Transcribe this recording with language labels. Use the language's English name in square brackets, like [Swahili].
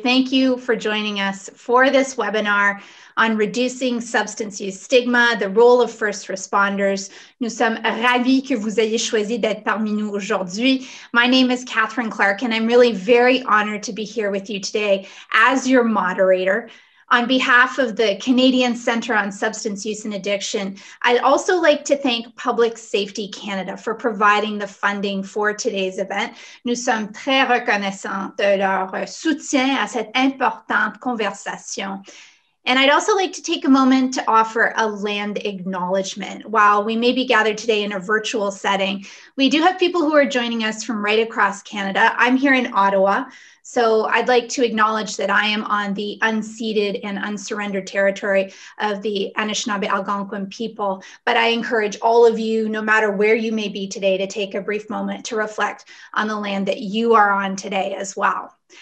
[English] Thank you for joining us for this webinar on reducing substance use stigma, the role of first responders. [French] Nous sommes ravis que vous ayez choisi d'être parmi nous aujourd'hui. [English] My name is Catherine Clark, and I'm really very honored to be here with you today as your moderator. On behalf of the Canadian Centre on Substance Use and Addiction, I'd also like to thank Public Safety Canada for providing the funding for today's event. [French] Nous sommes très reconnaissants de leur soutien à cette importante conversation. [English] And I'd also like to take a moment to offer a land acknowledgement. While we may be gathered today in a virtual setting, we do have people who are joining us from right across Canada. I'm here in Ottawa, so I'd like to acknowledge that I am on the unceded and unsurrendered territory of the Anishinaabe Algonquin people, but I encourage all of you, no matter where you may be today, to take a brief moment to reflect on the land that you are on today as well.